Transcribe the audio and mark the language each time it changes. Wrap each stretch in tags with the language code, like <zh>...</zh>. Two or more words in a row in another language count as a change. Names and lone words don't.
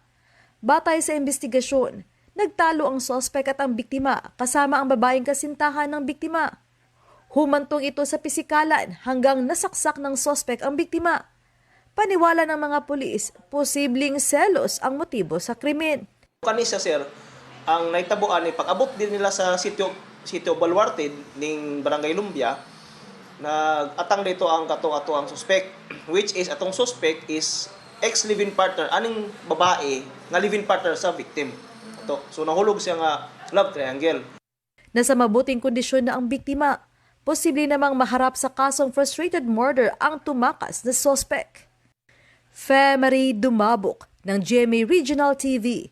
<tl>Batay sa investigasyon, nagtalo ang sospek at ang biktima kasama ang babaeng kasintahan ng biktima. Humantong ito sa pisikalan hanggang nasaksak ng sospek ang biktima. Paniwala ng mga pulis, posibleng selos ang motibo sa krimen.</tl> <ceb>Kanisa sir, ang naitabuan ni pag-abot din nila sa sitio Baluarte ning Barangay Lumbia, nag-atang dito ang kato-ato ang suspect,</ceb> <en>which is</en> <ceb>atong</ceb> <en>suspect is ex-live-in partner,</en> <ceb>aning babae nga</ceb> <en>live-in partner</en> <ceb>sa victim. So nahulog siya nga</ceb> <en>love triangle.</en> <tl>Nasa mabuting kondisyon na ang biktima. Posible namang maharap sa kasong</tl> <en>frustrated murder</en> <tl>ang tumakas na suspect. Marie Dumabok ng GMA Regional TV.</tl>